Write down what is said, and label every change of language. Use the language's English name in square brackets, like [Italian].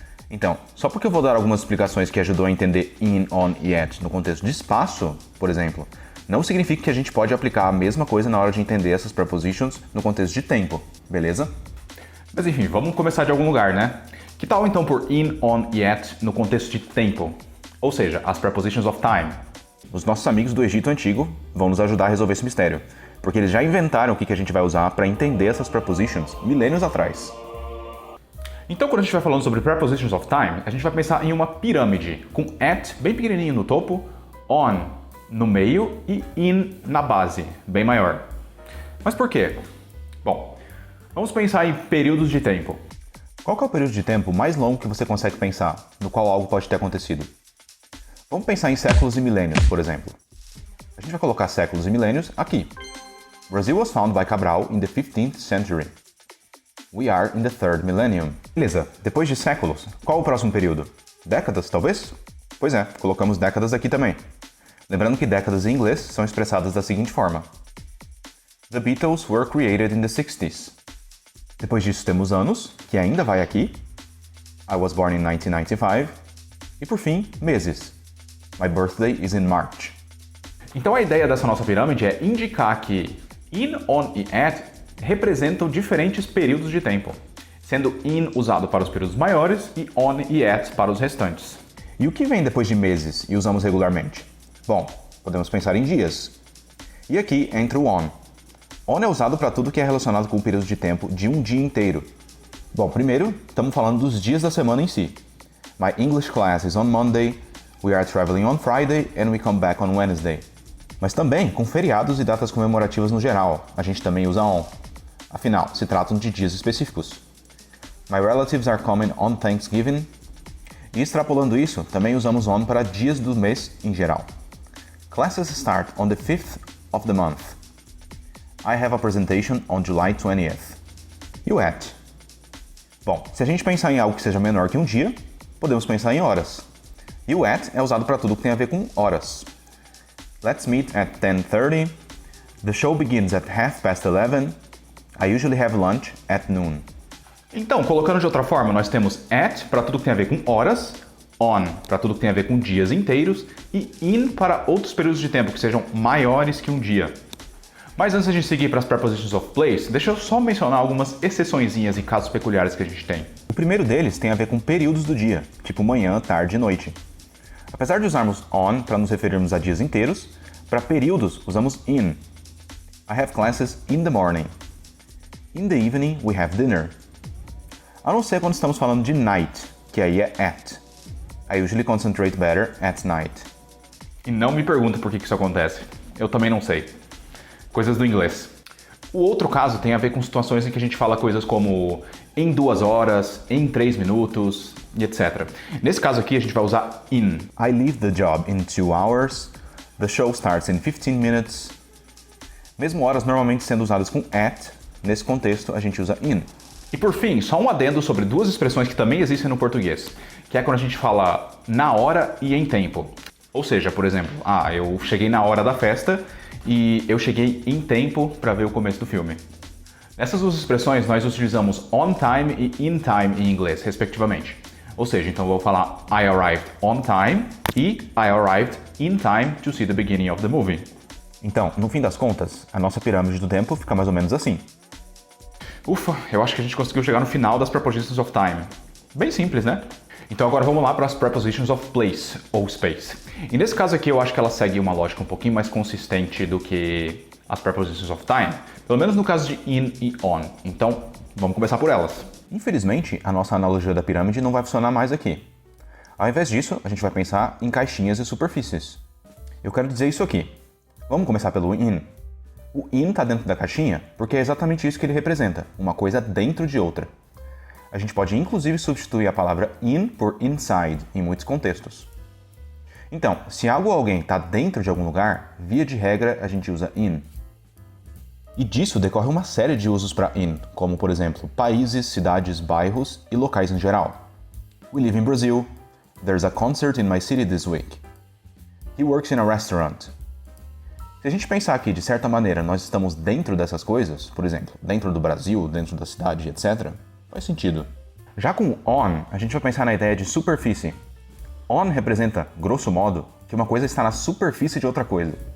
[Portuguese] Então, só porque eu vou dar algumas explicações que ajudam a entender in, on e at no contexto de espaço, por exemplo, não significa que a gente pode aplicar a mesma coisa na hora de entender essas prepositions no contexto de tempo, beleza? Mas enfim, vamos começar de algum lugar, né? Que tal então por in, on e at no contexto de tempo? Ou seja, as prepositions of time. Os nossos amigos do Egito Antigo vão nos ajudar a resolver esse mistério, porque eles já inventaram o que a gente vai usar para entender essas prepositions milênios atrás. Então, quando a gente vai falando sobre prepositions of time, a gente vai pensar em uma pirâmide, com at bem pequenininho no topo, on no meio e in na base, bem maior. Mas por quê? Bom, vamos pensar em períodos de tempo. Qual que é o período de tempo mais longo que você consegue pensar, no qual algo pode ter acontecido? Vamos pensar em séculos e milênios, por exemplo. A gente vai colocar séculos e milênios aqui. [English] Brazil was found by Cabral in the 15th century. We are in the third millennium. [Portuguese] Beleza, depois de séculos, qual o próximo período? Décadas, talvez? Pois é, colocamos décadas aqui também. Lembrando que décadas em inglês são expressadas da seguinte forma. [English] The Beatles were created in the 60s. [Portuguese] Depois disso temos anos, que ainda vai aqui. [English] I was born in 1995. [Portuguese] E por fim, meses. [English] My birthday is in March. [Portuguese] Então a ideia dessa nossa pirâmide é indicar que in, on e at representam diferentes períodos de tempo, sendo in usado para os períodos maiores e on e at para os restantes. E o que vem depois de meses e usamos regularmente? Bom, podemos pensar em dias. E aqui entra o on. On é usado para tudo que é relacionado com o período de tempo de um dia inteiro. Bom, primeiro, estamos falando dos dias da semana em si. [English] My English class is on Monday, we are traveling on Friday and we come back on Wednesday. [Portuguese] Mas também com feriados e datas comemorativas no geral, a gente também usa on. Afinal, se tratam de dias específicos. [English] My relatives are coming on Thanksgiving. [Portuguese] E extrapolando isso, também usamos on para dias do mês em geral. [English] Classes start on the 5th of the month. I have a presentation on July 20th. [Portuguese] E o at? Bom, se a gente pensar em algo que seja menor que um dia, podemos pensar em horas. E o at é usado para tudo que tem a ver com horas. [English] Let's meet at 10:30. The show begins at 11:30. I usually have lunch at noon. [Portuguese] Então, colocando de outra forma, nós temos at para tudo que tem a ver com horas, on para tudo que tem a ver com dias inteiros e in para outros períodos de tempo que sejam maiores que um dia. Mas antes de a gente seguir para as prepositions of place, deixa eu só mencionar algumas exceçõezinhas e casos peculiares que a gente tem. O primeiro deles tem a ver com períodos do dia, tipo manhã, tarde e noite. Apesar de usarmos on para nos referirmos a dias inteiros, para períodos usamos in. [English] I have classes in the morning. In the evening we have dinner. [Portuguese] A não ser quando estamos falando de night, que aí é at. [English] I usually concentrate better at night. [Portuguese] E não me pergunta por que isso acontece. Eu também não sei. Coisas do inglês. O outro caso tem a ver com situações em que a gente fala coisas como em 2 horas, em 3 minutos, e etc. Nesse caso aqui a gente vai usar in. [English] I leave the job in 2 hours. The show starts in 15 minutes. [Portuguese] Mesmo horas normalmente sendo usadas com at, nesse contexto a gente usa in. E por fim, só um adendo sobre duas expressões que também existem no português, que é quando a gente fala na hora e em tempo. Ou seja, por exemplo, eu cheguei na hora da festa e eu cheguei em tempo para ver o começo do filme. Nessas duas expressões, nós utilizamos on time e in time em inglês, respectivamente. Ou seja, então eu vou falar [English] I arrived on time [Portuguese] e [English] I arrived in time to see the beginning of the movie. [Portuguese] Então, no fim das contas, a nossa pirâmide do tempo fica mais ou menos assim. Ufa, eu acho que a gente conseguiu chegar no final das prepositions of time. Bem simples, né? Então agora vamos lá para as prepositions of place ou space. E nesse caso aqui eu acho que ela segue uma lógica um pouquinho mais consistente do que as prepositions of time, pelo menos no caso de in e on. Então vamos começar por elas. Infelizmente, a nossa analogia da pirâmide não vai funcionar mais aqui. Ao invés disso, a gente vai pensar em caixinhas e superfícies. Eu quero dizer isso aqui. Vamos começar pelo in. O in está dentro da caixinha porque é exatamente isso que ele representa, uma coisa dentro de outra. A gente pode inclusive substituir a palavra in por inside em muitos contextos. Então, se algo ou alguém está dentro de algum lugar, via de regra a gente usa in. E disso decorre uma série de usos para in, como por exemplo, países, cidades, bairros e locais em geral. [English] We live in Brazil. There's a concert in my city this week. He works in a restaurant. [Portuguese] Se a gente pensar que, de certa maneira, nós estamos dentro dessas coisas, por exemplo, dentro do Brasil, dentro da cidade, etc., faz sentido. Já com on, a gente vai pensar na ideia de superfície. On representa, grosso modo, que uma coisa está na superfície de outra coisa.